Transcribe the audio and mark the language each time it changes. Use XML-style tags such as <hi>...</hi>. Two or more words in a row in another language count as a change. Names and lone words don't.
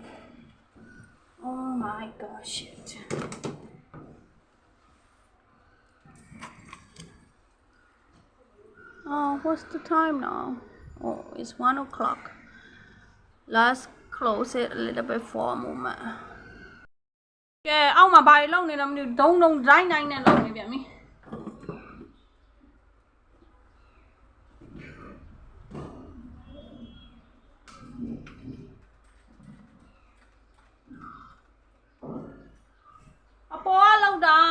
<en>Oh my gosh. Oh, what's the time now? Oh, it's 1 o'clock. Let's close it a little bit for a moment.</en> <my>ကဲအောက်မှာဘာတွေလုံနေလဲမသိဘူးဒုံဒုံဒိုင်းဒိုင်းနဲ့လုံနေပြန်ပြီအပေါ်ကလောက်တာ</my>